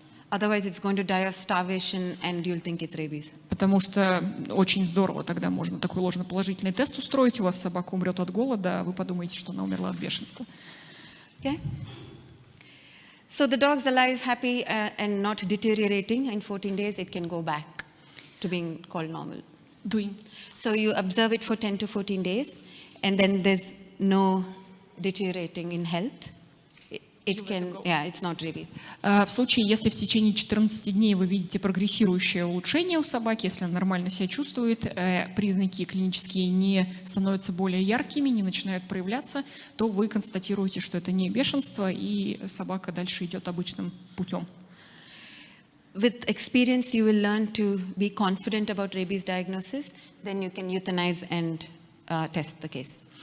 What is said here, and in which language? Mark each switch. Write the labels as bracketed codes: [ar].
[en] Otherwise, it's going to die of starvation and you'll think it's rabies. [ru] Потому что очень здорово, тогда можно такой ложноположительный тест устроить, у вас собака умрет от голода, а вы подумаете, что она умерла от бешенства. [en] Okay? So the dog's alive, happy and not deteriorating. In 14 days, it can go back to being called normal. So you observe it for 10 to 14 days, and then there's no deteriorating in health. It can, yeah, it's not rabies. [ru] В случае, если в течение 14 дней вы видите прогрессирующее улучшение у собаки, если она нормально себя чувствует, признаки клинические не становятся более яркими, не начинают проявляться, то вы констатируете, что это не бешенство, и собака дальше идет обычным путем. [en] With experience, you will learn to be confident about rabies diagnosis. Then you can euthanize and test the case.